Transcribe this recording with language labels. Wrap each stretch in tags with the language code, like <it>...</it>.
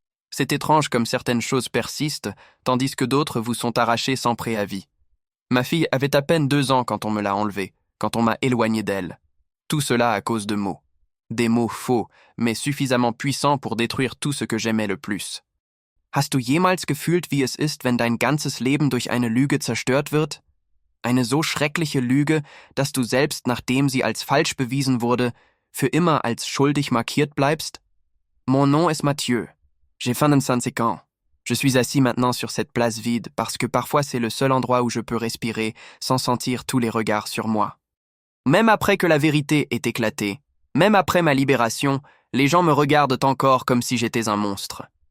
<fr>C'est étrange comme certaines choses persistent, tandis que d'autres vous sont arrachées sans préavis. Ma fille avait à peine 2 ans quand on me l'a enlevée, quand on m'a éloigné d'elle. Tout cela à cause de mots. Des mots faux, mais suffisamment puissants pour détruire tout ce que j'aimais le plus.</fr> <de>Hast du jemals gefühlt, wie es ist, wenn dein ganzes Leben durch eine Lüge zerstört wird? Eine so schreckliche Lüge, dass du selbst, nachdem sie als falsch bewiesen wurde, für immer als schuldig markiert bleibst?</de> <fr>Mon nom est Mathieu. J'ai 25 ans. Je suis assis maintenant sur cette place vide parce que parfois c'est le seul endroit où je peux respirer sans sentir tous les regards sur moi. Même après que la vérité ait éclaté, même après ma libération, les gens me regardent encore comme si j'étais un monstre.</fr>